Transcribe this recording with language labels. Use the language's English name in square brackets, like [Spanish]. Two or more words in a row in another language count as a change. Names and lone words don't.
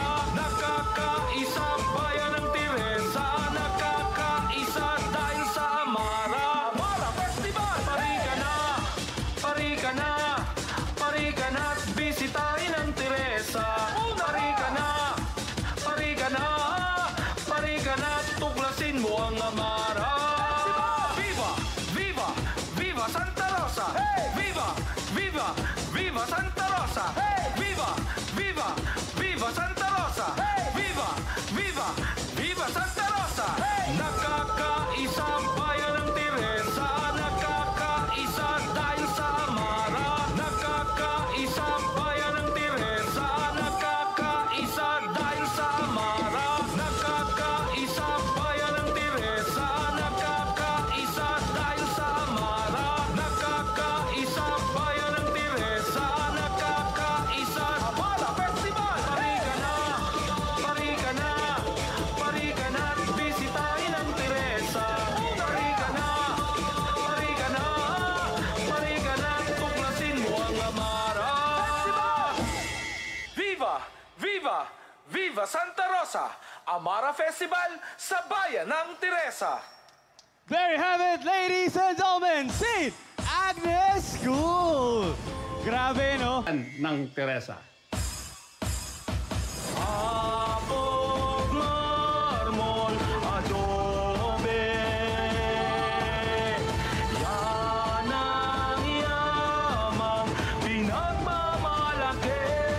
[Filipino] Nakakaisa bayan ng Teresa, nakakaisa dahil sa Amara. Amara Festival! Pari ka na! Pari ka na! Pari ka na at bisitahin ang Teresa. Pari ka na! Pari ka na! Pari ka na at tuklasin mo ang Amara. Viva! Viva! Viva Santa Rosa! Viva! Viva! Viva Santa Rosa! Viva! Viva! Viva Santa Rosa! Viva! Viva! Viva Santa Rosa! Nakakaisa bayan ng Teresa, nakakaisa dahil sa Amara. Nakakaisa bayan ng Teresa, nakakaisa dahil sa Amara. Nakakaisa bayan ng Teresa, nakakaisa dahil sa Amara. Nakakaisa bayan ng Teresa, nakakaisa. Amara Festival! Pari ka na! Pari ka na! Pari ka na at bisitahin ang Teresa. Pari ka na! Pari ka na! Pari ka na at tuklasin mo ang Amara. Viva! Viva! Viva Santa Rosa! Amara Festival sa bayan ng Teresa. [English] There you have it, ladies and gentlemen. St. [Filipino] Agnes School. Grabe, no? Ng Teresa. Apog marmol, adobe, yan ang yamang pinagmamalaki.